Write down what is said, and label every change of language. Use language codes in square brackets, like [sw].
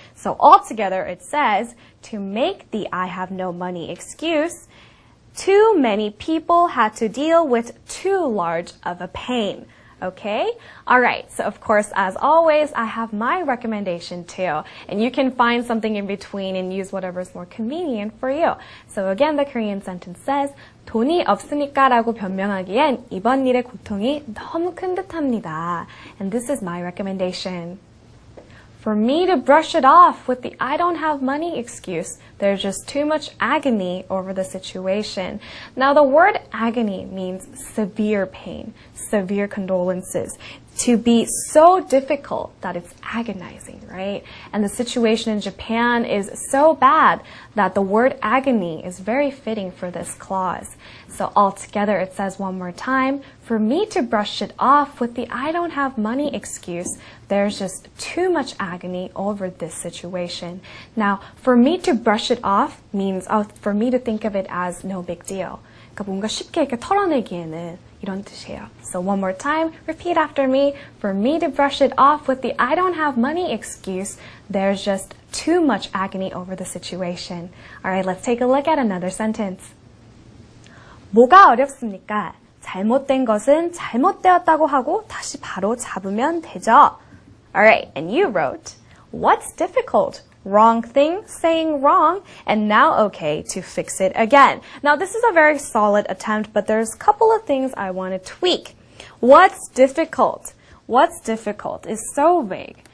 [en] So altogether, it says, to make the I have no money excuse, too many people had to deal with too large of a pain. Okay? Alright, so of course, as always, I have my recommendation too. And you can find something in between and use whatever is more convenient for you. So again, the Korean sentence says, [ko] 돈이 없으니까 라고 변명하기엔 이번 일의 고통이 너무 큰 듯합니다. [en] And this is my recommendation. For me to brush it off with the I don't have money excuse, there's just too much agony over the situation. Now the word agony means severe pain, severe condolences. To be so difficult that it's agonizing, right? And the situation in Japan is so bad that the word agony is very fitting for this clause. So altogether it says one more time, for me to brush it off with the I don't have money excuse, there's just too much agony over this situation. Now, for me to brush it off means for me to think of it as no big deal. [ko] 그러니까 뭔가 쉽게 이렇게 털어내기에는 이런 뜻이에요. [en] So one more time, repeat after me. For me to brush it off with the I don't have money excuse, there's just too much agony over the situation. Alright, let's take a look at another sentence. [ko] 뭐가 어렵습니까? 잘못된 것은 잘못되었다고 하고 다시 바로 잡으면 되죠. [en] Alright, and you wrote, what's difficult? Wrong thing, saying wrong, and now okay to fix it again. Now this is a very solid attempt, but there's a couple of things I want to tweak. What's difficult? What's difficult is so vague.